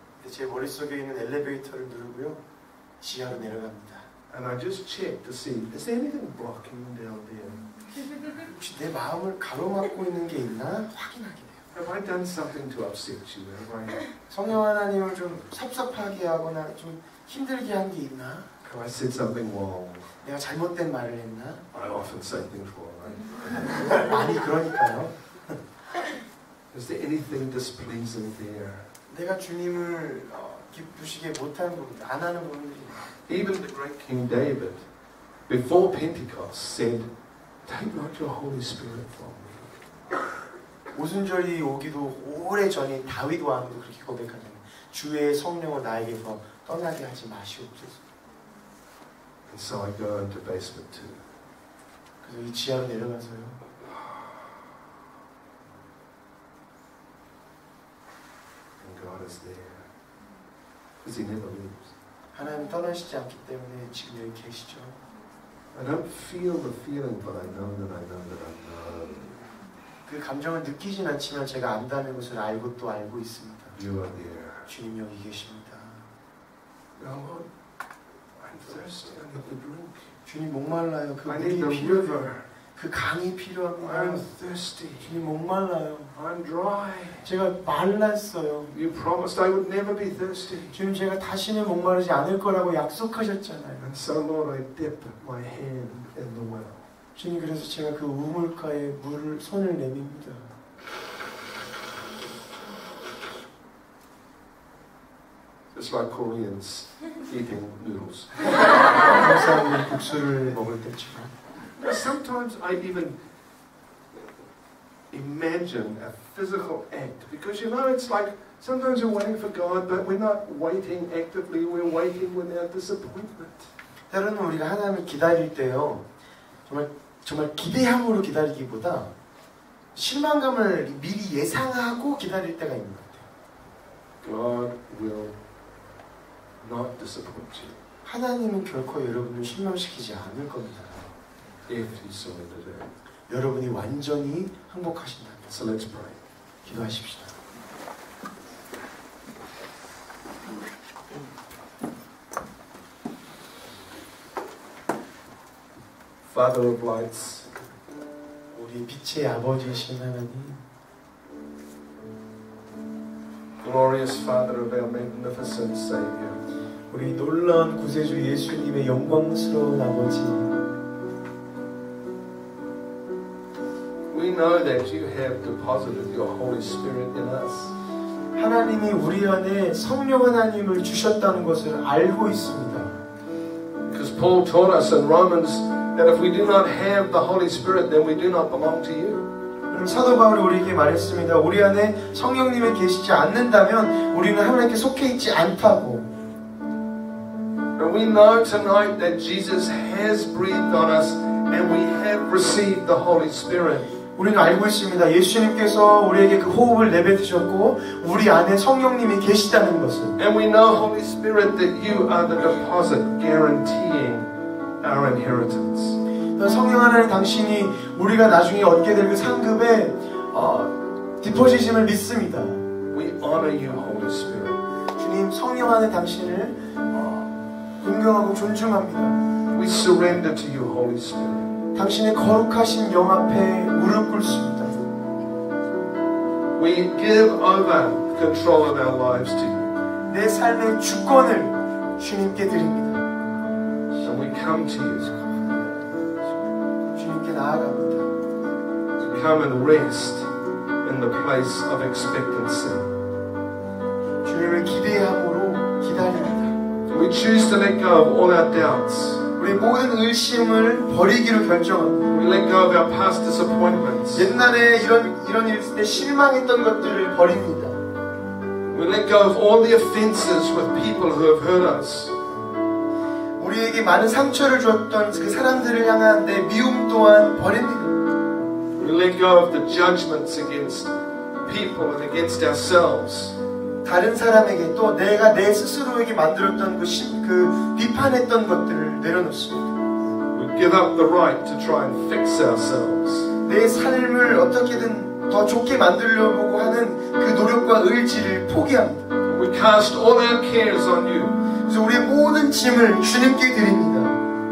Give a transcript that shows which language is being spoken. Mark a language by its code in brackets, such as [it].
[ko] 제 머릿속에 있는 엘리베이터를 누르고요. 지하로 내려갑니다. [en] And I just checked to see, is there anything blocking down there? [ko] 혹시 내 마음을 가로막고 있는 게 있나 확인하게 돼요. [en] Have I done something to upset you? Have I [ko] 성령 하나님을 좀 섭섭하게 하거나 좀 힘들게 한 게 있나? [en] Have I said something wrong? [ko] 내가 잘못된 말을 했나? [en] I often say things wrong. Right? [ko] 많이 그러니까요. [en] Is there anything displeasing there? [ko] 내가 주님을 기쁘시게 못하는 부분, 안 하는 부분들이 [en] Even the great King David, before Pentecost, said, "Take not your Holy Spirit from me." [ko] 오순절이 오기도 오래 전인 다윗 왕도 그렇게 고백하잖아요. 주의 성령을 나에게서 떠나게 하지 마시옵소서. [en] And so I go into basement 2. [ko] 그래서 이 지하로 내려가서요. [en] And God is there. Because He never leaves. [ko] 하나님 떠나시지 않기 때문에 지금 여기 계시죠. [en] I don't feel the feeling, but I know that I know that I know. [ko] 그 감정을 느끼진 않지만 제가 안다는 것을 알고 또 알고 있습니다. [en] You are there. [ko] 주님 여기 계십니다. [en] Lord, I'm thirsty. I need to drink. [ko] 주님 목말라요. 그 [en] I [ko] 물이 [en] need the [ko] 필요해요. [en] river. [ko] 그 강이 필요합니다. [en] I'm thirsty. [ko] 주님 목말라요. [en] I'm dry. [ko] 제가 말랐어요. [en] You promised I would never be thirsty. [ko] 주님 제가 다시는 목마르지 않을 거라고 약속하셨잖아요. [en] And so, Lord, I dip my hand in the well. [ko] 주님 그래서 제가 그 우물가에 물을 손을 내밉니다. [en] It's like Koreans eating noodles. [ko] 한국 사람들이 국수를 먹을 때처럼. [en] Sometimes I even imagine a physical act because it's like sometimes we're waiting for God, but we're not waiting actively. We're waiting with our disappointment. [ko] 때로는 우리가 하나님을 기다릴 때요, 정말 기대함으로 기다리기보다 실망감을 미리 예상하고 기다릴 때가 있는 것 같아요. [en] God will not disappoint you. [ko] 하나님은 결코 여러분을 실망시키지 않을 겁니다. [en] If you surrender to Him. [ko] 여러분이 완전히 항복하신다면. [en] So let's pray. [ko] 기도하십시다. [en] Father of lights, [ko] 우리 빛의 아버지이신 하나님, [en] glorious Father of our magnificent Savior, [ko] 우리 놀라운 구세주 예수님의 영광스러운 아버지, [en] we know that you have deposited your Holy Spirit in us. [ko] 하나님이 우리 안에 성령 하나님을 주셨다는 것을 알고 있습니다. [en] Because Paul taught us in Romans that if we do not have the Holy Spirit, then we do not belong to you. [ko] 그럼 사도 바울이 우리에게 말했습니다. 우리 안에 성령님이 계시지 않는다면 우리는 하나님께 속해 있지 않다고. [en] And we know tonight that Jesus has breathed on us and we have received the Holy Spirit. [ko] 우리는 알고 있습니다. 예수님께서 우리에게 그 호흡을 내뱉으셨고 우리 안에 성령님이 계시다는 것을. [en] And we know, Holy Spirit, that you are the deposit guaranteeing our inheritance. [ko] 성령 하나님 당신이 우리가 나중에 얻게 될 그 상급의 디포지심을 믿습니다. [en] We honor you, Holy Spirit. [ko] 주님 성령 안에 당신을 존경하고 존중합니다. [en] We surrender to you, Holy Spirit. [ko] 당신의 거룩하신 영 앞에 무릎 꿇습니다. [en] We give over control of our lives to you. [ko] 내 삶의 주권을 주님께 드립니다. [en] And we come to you. [ko] 주님께 나아갑니다. [en] To come and rest in the place of expectancy. [ko] 주님을 기대함으로 기다립니다. [en] We choose to let go of all our doubts. [ko] 우리 모든 의심을 버리기로 결정합니다. [en] We let go of our past disappointments. [ko] 옛날에 이런 일 있을 때 실망했던 것들을 버립니다. [en] We let go of all the offenses with people who have hurt us. [ko] 우리에게 많은 상처를 주었던 그 사람들을 향한 내 미움 또한 버립니다. [en] We let go of the judgments against people and against ourselves. [ko] 다른 사람에게 또 내가 내 스스로에게 만들었던 그 비판했던 것들을 내려놓습니다. [en] We give up the right to try and fix ourselves. [ko] 내 삶을 어떻게든 더 좋게 만들려고 하는 그 노력과 의지를 포기합니다. [en] We cast all our cares on you. [ko] 그래서 우리의 모든 짐을 주님께 드립니다.